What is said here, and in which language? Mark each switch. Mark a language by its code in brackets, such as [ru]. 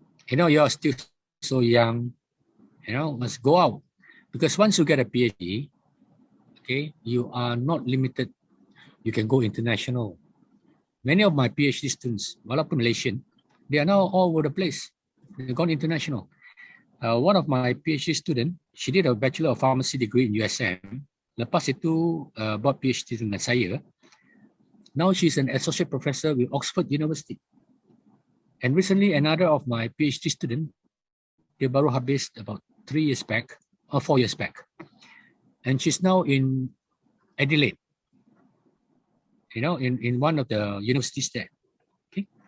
[en] You are still so young, must go out, because once you get a PhD, okay, you are not limited. You can go international. Many of my PhD students, [ms] walaupun [en] Malaysian, they are now all over the place. They've gone international. One of my PhD students, she did a Bachelor of Pharmacy degree in USM. [ms] Lepas itu, buat PhD dengan saya. [en] Now she's an associate professor with Oxford University. And recently, another of my PhD student, [ms] dia baru habis [en] about 4 years back. And she's now in Adelaide, in one of the universities there. Okay.